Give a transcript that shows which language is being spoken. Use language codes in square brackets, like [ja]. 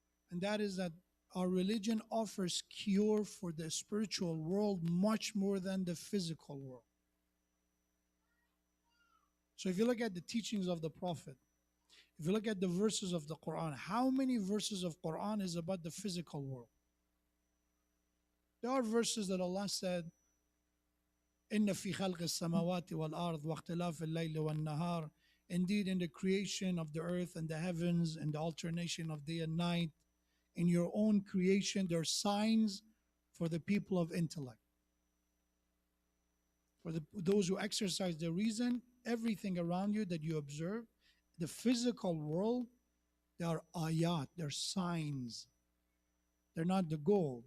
[en] And that is that our religion offers cure for the spiritual world much more than the physical world. So if you look at the teachings of the Prophet, if you look at the verses of the Quran, how many verses of Quran is about the physical world? There are verses that Allah said, [ar] إِنَّ فِي خَلْقِ السَّمَوَاتِ وَالْأَرْضِ وَاخْتِلَافِ اللَّيْلِ وَالنَّهَارِ. [en] Indeed, in the creation of the earth and the heavens and the alternation of day and night, in your own creation, there are signs for the people of intellect. For those who exercise their reason, everything around you that you observe, the physical world, they are ayat, they're signs. They're not the goal.